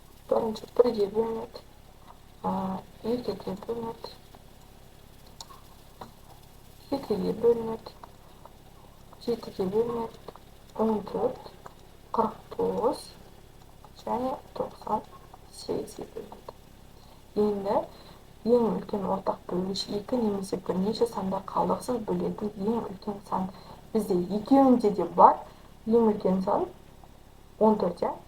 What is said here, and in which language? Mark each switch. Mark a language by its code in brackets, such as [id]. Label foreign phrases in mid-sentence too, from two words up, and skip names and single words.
[uz] Birinchi 1'ga bölünedi. 2'ga bölünedi. 2'ga bölünedi. [kk] 7'ga bölünedi. 14, 49 және 98'ге бөлінеді. Енді ең үлкен ортақ бөлгіш 2 немесе бірнеше сандар қалдықсыз бөлетін ең үлкен сан. Бізде екеуінде де бар. Ең үлкен сан 14, ja?